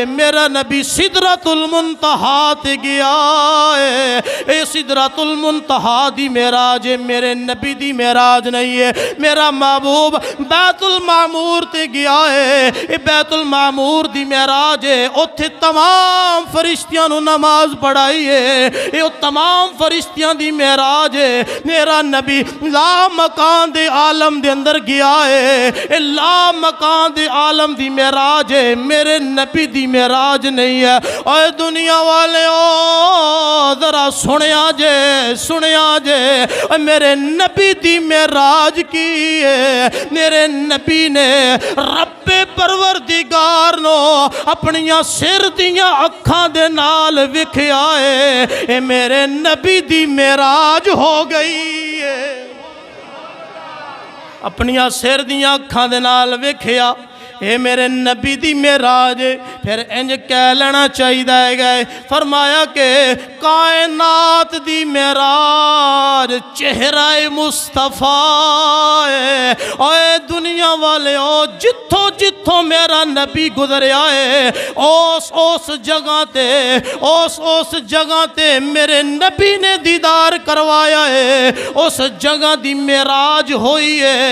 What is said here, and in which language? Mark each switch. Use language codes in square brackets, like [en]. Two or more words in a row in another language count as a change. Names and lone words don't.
[pa] میرا نبی سدرۃ المنتہا تے گیا ہے، اے سدرۃ المنتہا دی معراج ہے، میرے نبی دی معراج نہیں ہے۔ میرا محبوب بیت المعمور تے گیا ہے، اے بیت المعمور دی معراج ہے۔ اتھے تمام فرشتیاں نو نماز پڑھائی ہے، اے تمام فرشتیاں دی معراج ہے۔ میرا نبی لا مکان دے عالم دے اندر گیا ہے، اے لا مکان دے عالم دی معراج ہے، میرے نبی دی معراج نہیں ہے۔ اے دنیا والے ذرا سنیا جے، اے میرے نبی دی معراج کی ہے۔ میرے نبی نے رب پروردگار نو اپنیاں سر دیاں اکھاں دے نال وکھیا ہے، اے میرے نبی دی معراج ہو گئی ہے۔ اپنیاں سر دیاں اکھاں دے نال وکھیا، اے میرے نبی دی معراج۔ پھر انج کہہ لینا چاہیے گئے، فرمایا کہ کائنات دی معراج چہرہ مصطفیٰ ہے۔ اے دنیا والے جتھوں جتھوں میرا نبی گزریا ہے، اس جگہ تے میرے نبی نے دیدار کروایا ہے، اس جگہ دی معراج ہوئی ہے۔